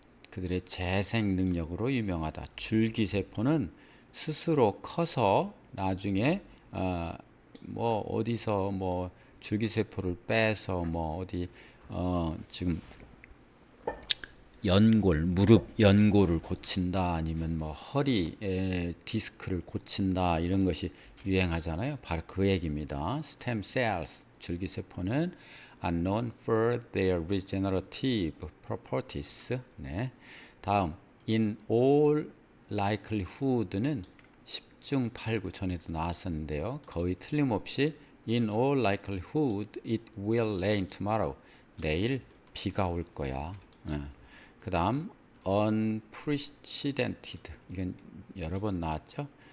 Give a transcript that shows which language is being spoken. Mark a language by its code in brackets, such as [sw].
[ko] 그들의 재생 능력으로 유명하다. 줄기세포는 스스로 커서 나중에 뭐 어디서 뭐 줄기세포를 빼서 뭐 어디 지금 연골, 무릎 연골을 고친다, 아니면 뭐 허리 디스크를 고친다, 이런 것이 유행하잖아요. 바로 그 얘기입니다. [en] stem cells [ko] 줄기세포는 [en] are known for their regenerative properties. [ko] 네. 다음 [en] in all likelihood [ko] 는 10중 8구 전에도 나왔었는데요. 거의 틀림없이 [en] in all likelihood it will rain tomorrow. [ko] 내일 비가 올 거야. 그 다음 unprecedented, 이건 여러 번 나왔죠.